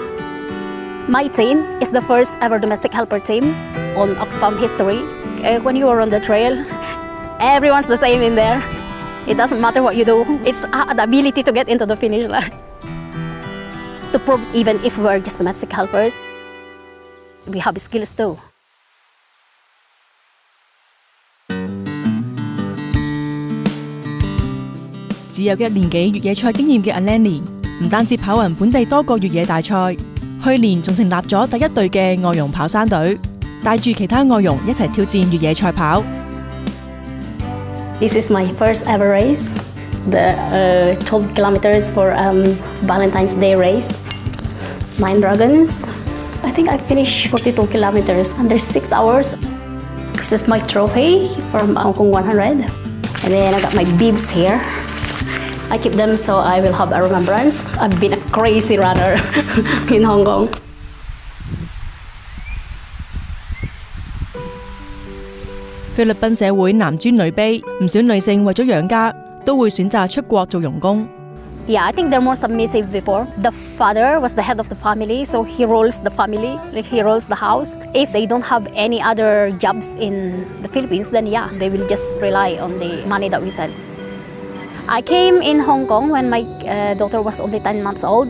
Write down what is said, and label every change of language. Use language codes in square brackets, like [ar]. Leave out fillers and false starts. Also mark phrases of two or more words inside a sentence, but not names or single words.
[en] My team is the first ever domestic helper team on Oxfam history. When you are on the trail, everyone's the same in there. It doesn't matter what you do. It's the ability to get into the finish line. To prove even if we're just domestic helpers, we have skills too. [yue] 只有1年幾越野賽經驗嘅 Alani， 唔單止跑勻本地多個越野大賽，去年仲成立咗第一隊嘅外傭跑山隊，帶住其他外傭一齊挑戰越野賽跑。 [en] This is my first ever race, the 12 kilometers for Valentine's Day race. 9 dragons. I think I finished 42 kilometers under 6 hours. This is my trophy from Hong Kong 100. And then I got my bibs here. I keep them so I will have a remembrance. I've been a crazy runner in Hong Kong. [yue] 菲律賓社會男尊女卑，唔少女性為咗養家，都會選擇出國做傭工。 [en] Yeah, I think they're more submissive before. The father was the head of the family, so he rules the family, like he rules the house. If they don't have any other jobs in the Philippines, then yeah, they will just rely on the money that we send. I came in Hong Kong when my daughter was only 10 months old.